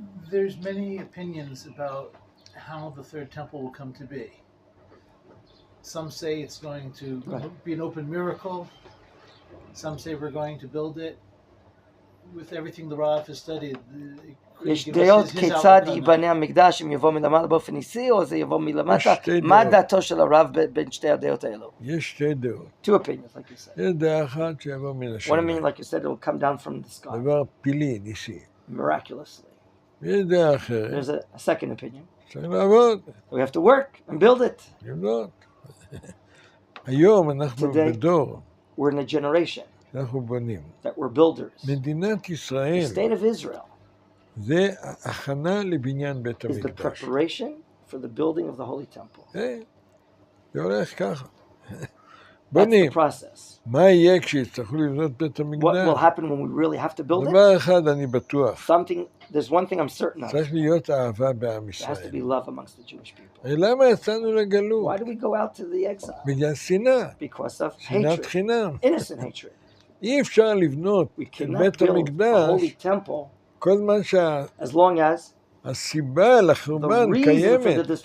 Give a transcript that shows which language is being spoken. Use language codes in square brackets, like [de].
[en] There's many opinions about how the third temple will come to be. Some say it's going to be an open miracle. Some say we're going to build it. With everything the Rav has studied, [he] יש דעות כיצד ייבנה המקדש, אם יבוא מלמעלה באופן ניסי או זה יבוא מלמטה, מה דעתו של הרב בין שתי הדעות האלו? יש שתי דעות. [en] Two opinions, like you said. [he] יש דעה אחת שיבוא מן השמיים. [en] One opinion, like you said, it will come down from the sky. [he] דבר פילי, ניסי. [en] Miraculously. [he] יש דעה אחרת. [en] There's a second opinion. [he] צריך לעבוד. [en] We have to work and build it. [he] לבנות. היום אנחנו בדור. [en] We're in a generation [he] אנחנו בונים. [en] that we're builders. [he] מדינת ישראל. [en] The state of Israel. [he] זה הכנה לבניין בית המקדש. [en] Is the preparation for the building of the Holy Temple. [he] זה הולך ככה. [en] בונים. That's the process. [he] מה יהיה כשיצטרכו לבנות בית המקדש? [en] What will happen when we really have to build it? [he] דבר אחד אני בטוח. [en] There's one thing I'm certain of. [he] צריך להיות אהבה בעם ישראל. [en] There has to be love amongst the Jewish people. [he] למה יצאנו לגלות? [en] Why do we go out to the exile? [he] בגלל שנאה. [en] Because of [he] שנאת [en] hatred. [he] חינם. [en] Innocent hatred. [he] אי אפשר לבנות את בית המקדש כל זמן שהסיבה לחורבן קיימת.